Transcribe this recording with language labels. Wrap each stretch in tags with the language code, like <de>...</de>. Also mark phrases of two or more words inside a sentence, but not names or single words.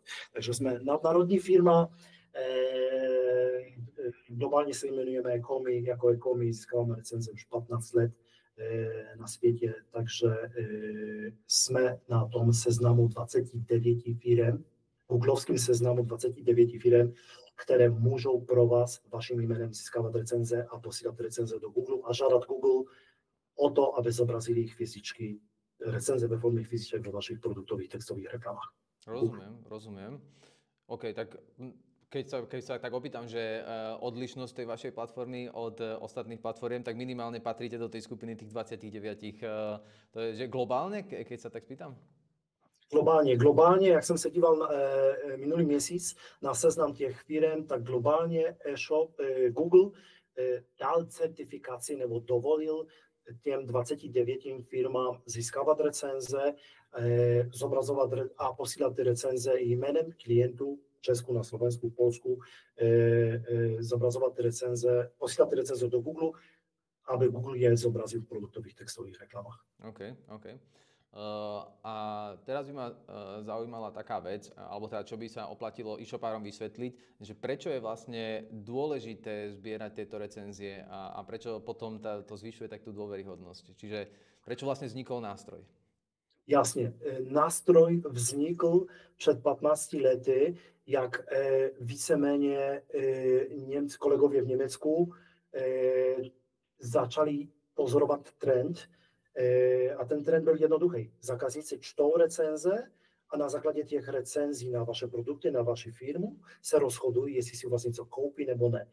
<cs>Takže jsme nadnárodní firma, globálně se jmenujeme Ecomi, jako Ecomi získáváme recenze už 15 let na světě, takže jsme na tom seznamu 29 firem, googlovským seznamu 29 firem, které můžou pro vás vaším jménem získávat recenze a posílat recenze do Google a žádat Google o to, aby zobrazili ich fyzičky, recenze ve formě fyziček do vašich produktových textových reklamách.</cs> <sk>Rozumiem. OK, tak keď sa tak opýtam, že odlišnosť tej vašej platformy od ostatných platform, tak minimálne patríte do tej skupiny tých 29. To je že globálne, keď sa tak spýtam?</sk> <cs>Globálně, jak jsem se díval minulý měsíc na seznam těch firm, tak globálně Google dal certifikaci nebo dovolil těm 29 firmám získávat recenze, zobrazovat a posílat ty recenze jménem klientů v Česku, na Slovensku, v Polsku, zobrazovat ty recenze, posílat ty recenze do Google, aby Google je zobrazil v produktových textových reklamách.</cs> <sk>OK. A teraz by ma zaujímala taká vec, alebo teda čo by sa oplatilo e-shopárom vysvetliť, že prečo je vlastne dôležité zbierať tieto recenzie a prečo potom to zvyšuje tak tú dôveryhodnosť. Čiže prečo vlastne vznikol nástroj?</sk> <cs>Jasně, nástroj vznikl před 15 lety, jak víceméně kolegově v Německu začali pozorovat trend. A ten trend byl jednoduchý. Zákazníci čtou recenze a na základě těch recenzí na vaše produkty, na vaši firmu se rozhodují, jestli si u vás něco koupí nebo ne.</cs>